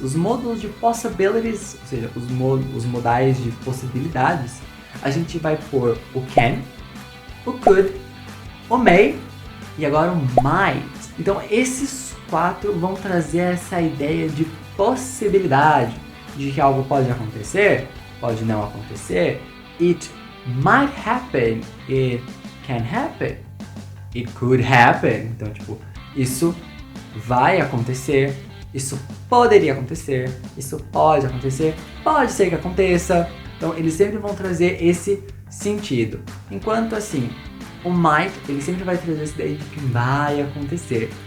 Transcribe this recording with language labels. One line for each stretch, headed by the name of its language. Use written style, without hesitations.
Portuguese: Os modals de possibilities, ou seja, os modais de possibilidades, a gente vai pôr o can, o could, o may e agora o might. Então esses quatro vão trazer essa ideia de possibilidade, de que algo pode acontecer, pode não acontecer.
English: It might happen, it can happen, it could happen.
Portuguese: Então, tipo, isso vai acontecer, isso poderia acontecer, isso pode acontecer, pode ser que aconteça. Então, eles sempre vão trazer esse sentido. Enquanto, assim, o might, ele sempre vai trazer essa ideia de que vai acontecer.